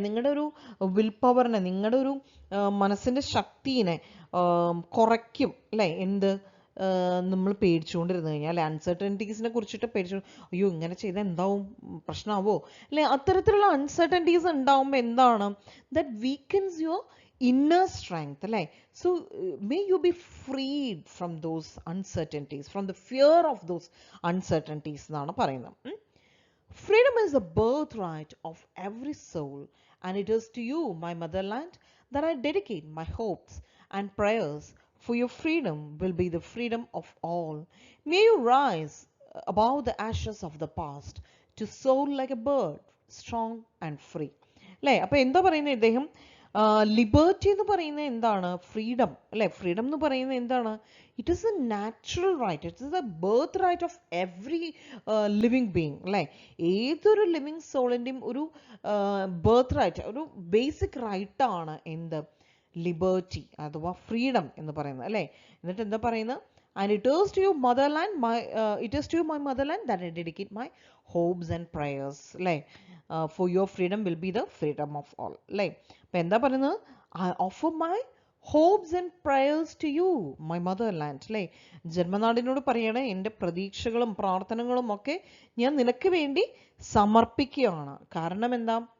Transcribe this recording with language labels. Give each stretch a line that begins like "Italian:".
Malayalam: നിങ്ങളുടെ ഒരു വിൽ പവറിനെ, നിങ്ങളുടെ ഒരു മനസ്സിൻ്റെ ശക്തിനെ കുറയ്ക്കും അല്ലേ. എന്ത് നമ്മൾ പേടിച്ചുകൊണ്ടിരുന്നു കഴിഞ്ഞാൽ അല്ലെ, അൺസർട്ടനിറ്റീസിനെ കുറിച്ചിട്ട് അയ്യോ ഇങ്ങനെ ചെയ്താൽ എന്താവും, പ്രശ്നമാവോ അല്ലെ, അത്തരത്തിലുള്ള അൺസർട്ടനിറ്റീസ് ഉണ്ടാവുമ്പോൾ എന്താണ്,
English: that weakens your inner strength
Malayalam: അല്ലേ.
English: So may you be freed from those uncertainties, from the fear of those uncertainties
Malayalam: എന്നാണ് പറയുന്നത്.
English: Freedom is the birthright of every soul, and it is to you, my motherland, that I dedicate my hopes and prayers, for your freedom will be the freedom of all. May you rise above the ashes of the past to soar like a bird, strong and free.
Malayalam: അല്ലേ? അപ്പോൾ എന്താ പറയുന്നത് ഇദ്ദേഹം? Liberty എന്ന് പറയുന്നത് എന്താണ്? Freedom അല്ലേ? Freedom എന്ന് പറയുന്നത് എന്താണ്?
English: It is a natural right, it is a birth right of every living being അല്ലേ?
Malayalam: ഏതൊരു ലിവിങ് സോളിൻ്റെയും ഒരു ബർത്ത് റൈറ്റ്, ഒരു ബേസിക് റൈറ്റാണ് എന്ത്? ലിബർട്ടി അഥവാ ഫ്രീഡം എന്ന് പറയുന്നത് അല്ലേ? എന്നിട്ട് എന്താ പറയുന്നത്?
English: And it is to you motherland, it is to you my motherland that I dedicate my hopes and prayers. അല്ലേ? For your freedom will be the freedom of all. അല്ലേ?
Malayalam: അപ്പം എന്താ പറയുന്നത്?
English: I offer my hopes and prayers to you, my motherland.
Malayalam: അല്ലേ? ജന്മനാടിനോട് പറയണേ, എൻ്റെ പ്രതീക്ഷകളും പ്രാർത്ഥനകളും ഒക്കെ ഞാൻ നിനക്ക് വേണ്ടി സമർപ്പിക്കുകയാണ്. കാരണം എന്താ?